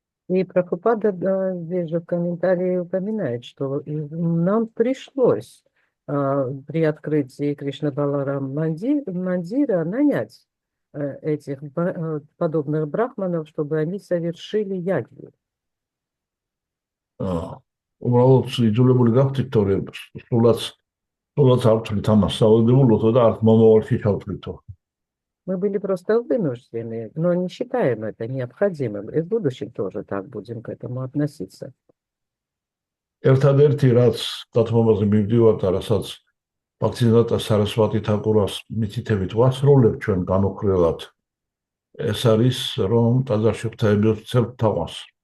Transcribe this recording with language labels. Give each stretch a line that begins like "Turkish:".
Russian: И Прабхупада, здесь же в комментарии упоминает, что нам пришлось при открытии Кришна Баларам Мандира нанять этих подобных брахманов, чтобы они совершили ягью.
Georgian: უბრალოდ იძულებული გავხდით, რომ სულაც არ ვთვლით ამას სავალდებულოთო და არც მომავალში ჩავთვლითო.
Russian: Мы были просто вынуждены, но не считаем это необходимым. И в будущем тоже так будем к этому относиться.
Georgian: ერთადერთი რაც დათმობაზე მივდივართ და რასაც ბაქცინატა სარასვატი თაკურას მითითებით ვასრულებ ჩვენ განუხრელად, ეს არის რომ ტაძარში ღვთაებებს ვცემთ თაყვანს.